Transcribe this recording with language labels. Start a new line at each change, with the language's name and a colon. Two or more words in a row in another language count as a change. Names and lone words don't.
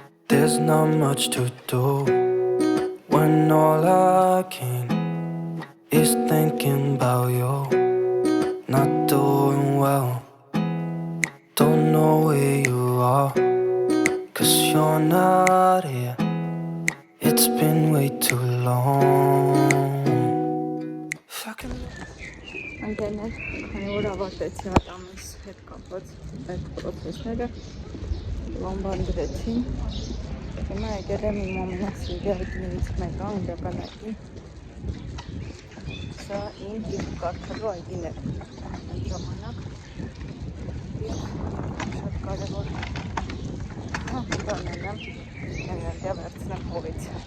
English: There's not much to do when all I can is thinking about you. Not doing well, don't know where you are, 'cause you're not here. It's been way too long.
Armenian: Ընկերներ, քանի որ ավարտեցի ատամս հետ կապված այդ պրոցեսները, լամբան դրեցին, հիմա եկել եմ իմ ամենասիրելի այգիներից մեկը, անգլիական այգին, սա իմ գիրք կարդալու այգին է այդ ժամանակ և շատ կարևոր բաներն եմ էներգիա վերցնեմ հողից։